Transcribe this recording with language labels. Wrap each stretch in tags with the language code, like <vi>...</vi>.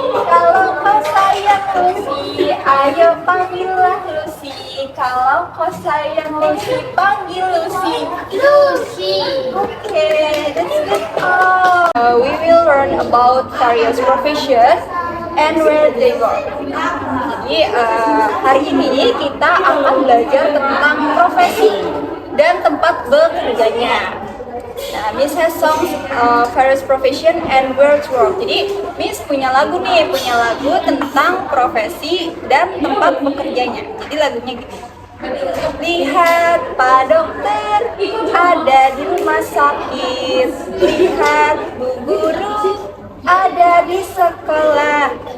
<id>Kalau kau sayang Lucy, ayo panggillah Lucy. Kalau kau sayang Lucy, panggil Lucy. Lucy.</id> <en>Okay, that's good. We will learn about various professions and where they work.</en> <id>Jadi hari ini kita akan belajar tentang profesi dan tempat bekerjanya. Nah,</id> <en>Miss has some various profession and where to work.</en> <id>Jadi Miss punya lagu tentang profesi dan tempat bekerjanya. Jadi lagunya gini. Lihat Pak Dokter ada di rumah sakit. Lihat Bu Guru ada di sekolah.</id>